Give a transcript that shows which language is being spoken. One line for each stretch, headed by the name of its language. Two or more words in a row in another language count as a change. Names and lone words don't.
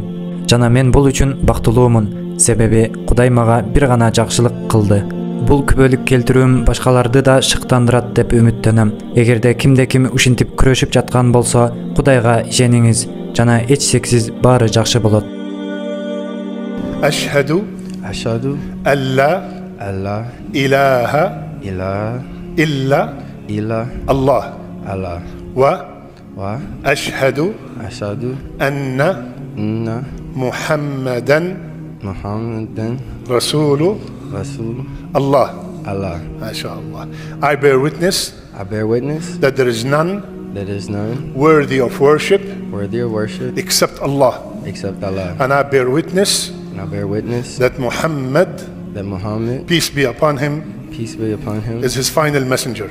Kyrgyz: Жана мен бул үчүн бактылуумун, себеби Кудай мага бир гана жакшылык кылды. Бул күбөлүк келтирүүм башкаларды да шыктандырат деп үмүттөнөм. Эгерде кимде ким ушинтип күрөшүп жаткан болсо, Кудайга ишениңиз жана эч шексиз баары жакшы болот.
Arabic: أشهد أن لا إله إلا الله وأشهد أن محمدا رسول الله. Allah. MashaAllah.
English: I bear witness I bear witness that there is none that there is none worthy of worship worthy of worship except Allah. except Allah. And I bear witness And I bear witness that Muhammad, that Muhammad, peace be upon him, peace be upon him, is his final messenger.